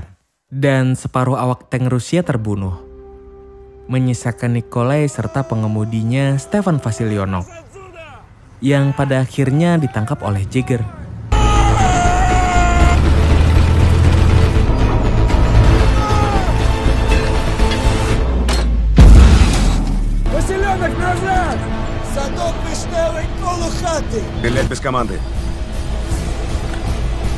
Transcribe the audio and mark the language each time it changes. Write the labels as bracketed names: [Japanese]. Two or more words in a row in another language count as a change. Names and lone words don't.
[Indonesian] Dan separuh awak tank Rusia terbunuh. Menyisakan Nikolai serta pengemudinya Stefan Vasilyonov. Yang pada akhirnya ditangkap oleh Jaeger. [Russian] Василенок, назад! [Ukrainian] Садок вишневый, колу хаты! [Russian] Стрелять без команды.